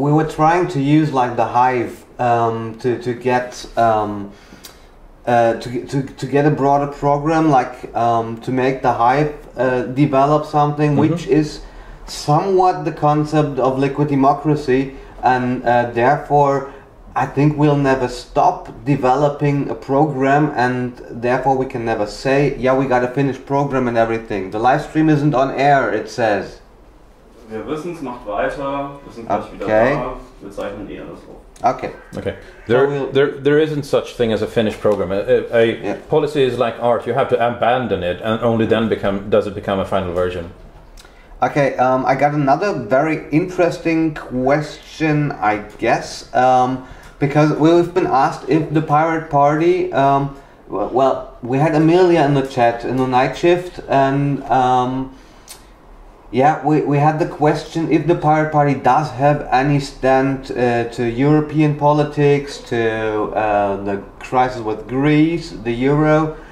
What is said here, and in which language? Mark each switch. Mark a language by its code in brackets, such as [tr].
[en] We were trying to use like the hive to get a broader program, like to make the hive develop something which is somewhat the concept of liquid democracy, and therefore I think we'll never stop developing a program, and therefore we can never say, yeah, we got a finished program and everything. The live stream isn't on air, it says. [de] Wir wissen's, macht weiter, wir sind gleich wieder da, wir zeichnen alles auf. [en] Okay. There isn't such thing as a finished program. A policy is like art. You have to abandon it, and only then does it become a final version. Okay, I got another very interesting question, I guess, because we've been asked if the Pirate Party, well, we had Amelia in the chat in the night shift, and we had the question if the Pirate Party does have any stand to European politics, to the crisis with Greece, the euro.